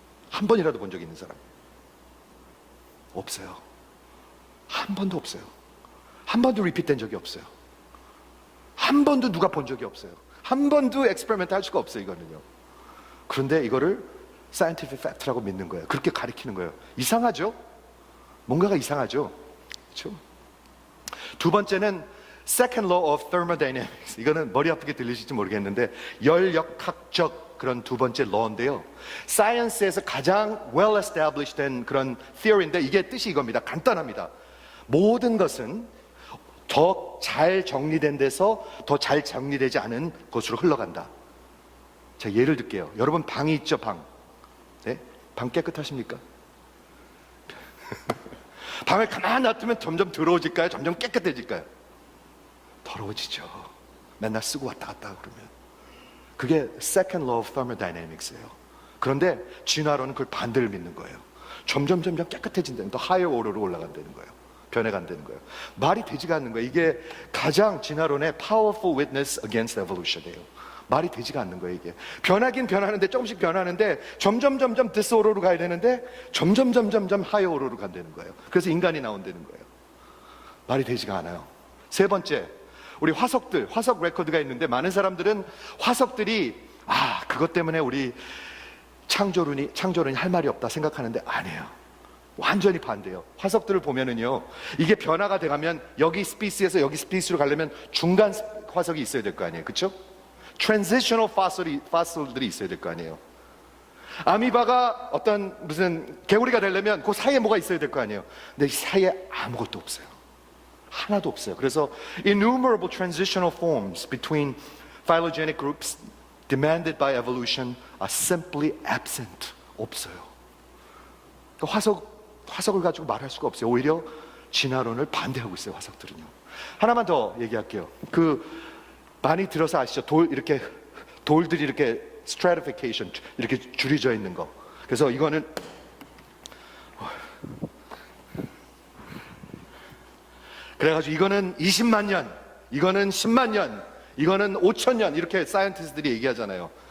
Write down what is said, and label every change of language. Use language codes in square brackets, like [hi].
[ko] 한 번이라도 본 적 있는 사람? 없어요. 한 번도 없어요. 한 번도 리피트된 적이 없어요. 한 번도 누가 본 적이 없어요. 한 번도 엑스페리먼트 할 수가 없어요. 이거는요. 그런데 이거를 [en] scientific fact [ko] 라고 믿는 거예요. 그렇게 가리키는 거예요. 이상하죠? 뭔가가 이상하죠? 그렇죠? 두 번째는 Second Law of Thermodynamics. 이거는 머리 아프게 들리실지 모르겠는데 열역학적 그런 두 번째 law인데요. 사이언스에서 가장 [en] well established [ko] 된 그런 theory인데 이게 뜻이 이겁니다. 간단합니다. 모든 것은 더 잘 정리된 데서 더 잘 정리되지 않은 곳으로 흘러간다. 자, 예를 들게요. 여러분 방이 있죠, 방. 네? 방 깨끗하십니까? 방을 가만히 놔두면 점점 더러워질까요? 점점 깨끗해질까요? 더러워지죠. 맨날 쓰고 왔다 갔다 그러면. 그게 second law of thermodynamics예요. 그런데 진화론은 그걸 반대를 믿는 거예요. 점점 깨끗해진다는, 더 [en] higher order [ko] 로 올라간다는 거예요. 변해간다는 거예요. 말이 되지가 않는 거예요. 이게 가장 진화론의 [en] powerful witness against evolution [ko] 이에요. 말이 되지가 않는 거예요. 이게 변하긴 변하는데, 조금씩 변하는데 점점 disorder로 가야 되는데 점점 [en] higher order [ko] 로 간다는 거예요. 그래서 인간이 나온다는 거예요. 말이 되지가 않아요. 세 번째, 우리 화석 레코드가 있는데, 많은 사람들은 화석들이 그것 때문에 우리 창조론이 할 말이 없다 생각하는데 아니에요. 완전히 반대예요. 화석들을 보면은요, 이게 변화가 돼가면 여기 스피시에서 여기 스피시로 가려면 중간 화석이 있어야 될 거 아니에요. 그렇죠? 트랜지셔널 파슬들이 있어야 될 거 아니에요. 아미바가 어떤 무슨 개구리가 되려면 그 사이에 뭐가 있어야 될 거 아니에요. 근데 이 사이에 아무것도 없어요. 하나도 없어요. [en] 그래서 innumerable transitional forms between phylogenetic groups demanded by evolution are simply absent. [ko] 없어요. 화석을 가지고 말할 수가 없어요. 오히려 진화론을 반대하고 있어요, 화석들은요. 하나만 더 얘기할게요. 많이 들어서 아시죠? 돌들이 이렇게 stratification, 이렇게 줄이져 있는 거. 그래서 이거는 그래가지고 이거는 20만 년, 이거는 10만 년, 이거는 5천 년, 이렇게 사이언티스트들이 얘기하잖아요.